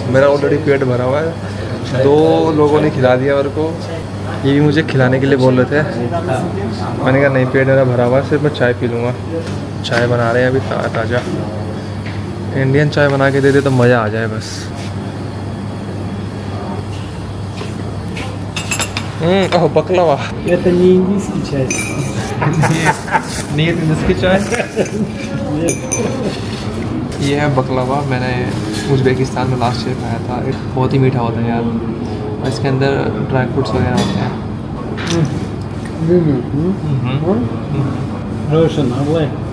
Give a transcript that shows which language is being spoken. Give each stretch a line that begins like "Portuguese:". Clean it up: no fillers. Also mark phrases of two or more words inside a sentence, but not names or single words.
Hindi: मेरा ऑलरेडी पेट भरा हुआ है, 2 लोगों ने खिला दिया मेरे को, ये भी मुझे खिलाने के लिए बोल रहे थे। मैंने कहा नहीं, पेट मेरा भरा हुआ है, सिर्फ मैं चाय पी लूँगा। चाय बना रहे हैं अभी ताज़ा, इंडियन चाय बना के दे दे तो मज़ा आ जाए बस। ओह बकलावा।
Russian: Это не индийский чай.
Hindi: नहीं इसकी चाय। ये है बकलावा, मैंने उज़्बेकिस्तान में
English: last year
Hindi: खाया था। बहुत ही मीठा होता है यार, और इसके अंदर
English: dry fruits
Hindi: वगैरह होते हैं।
English: Russian, Avlay.